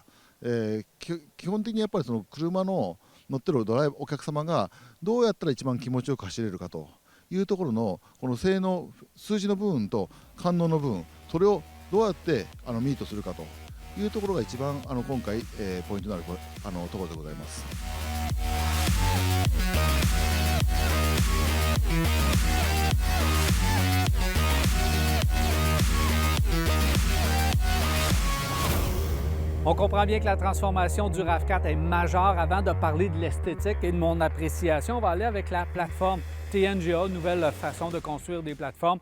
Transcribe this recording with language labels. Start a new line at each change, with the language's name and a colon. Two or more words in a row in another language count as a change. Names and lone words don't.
Japanese: 基本的にやっぱりその車の乗ってるお客様がどうやったら一番気持ちよく走れるかというところのこの性能数字の部分と感能の部分、それをどうやってミートするかというところが一番今回、ポイントになるところでございます。
French: On comprend bien que la transformation du RAV4 est majeure. Avant de parler de l'esthétique et de mon appréciation, on va aller avec la plateforme TNGA, nouvelle façon de construire des plateformes.